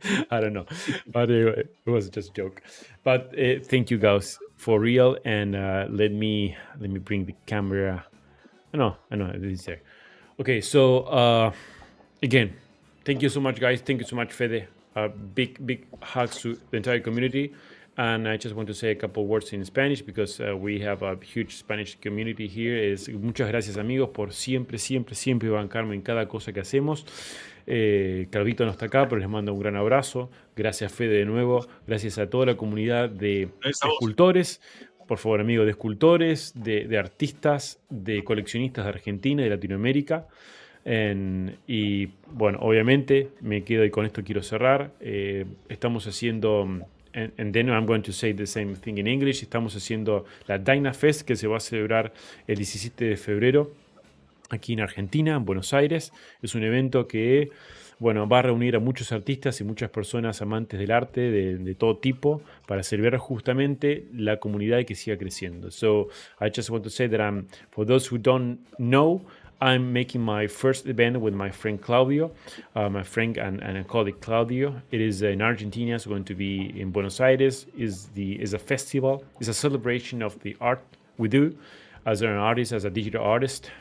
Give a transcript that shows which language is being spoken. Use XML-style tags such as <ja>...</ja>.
<en>I don't know, but anyway, it was just a joke. But thank you guys for real, and let me bring the camera. I know it is there. Okay, so again, thank you so much, guys. Thank you so much, Fede. Big hugs to the entire community. And I just want to say a couple words in Spanish, because we have a huge Spanish community here.</en> <es>Muchas gracias, amigos, por siempre bancarme en cada cosa que hacemos. Claudito no está acá, pero les mando un gran abrazo. Gracias, Fede, de nuevo. Gracias a toda la comunidad de escultores. Por favor, amigos, de escultores, de artistas, de coleccionistas de Argentina y de Latinoamérica. Y bueno, obviamente me quedo, y con esto quiero cerrar. Estamos haciendo,</es> <en>and then I'm going to say the same thing in English.</en> <es>Estamos haciendo la DynaFest, que se va a celebrar el 17 de febrero aquí en Argentina, en Buenos Aires. Es un evento que, bueno, va a reunir a muchos artistas y muchas personas amantes del arte de todo tipo, para celebrar justamente la comunidad y que siga creciendo.</es> <en>So I just want to say that for those who don't know, I'm making my first event with my friend Claudio, my friend and a colleague Claudio. It is in Argentina. It's going to be in Buenos Aires. Is a festival. It's a celebration of the art we do as an artist, as a digital artist.</en>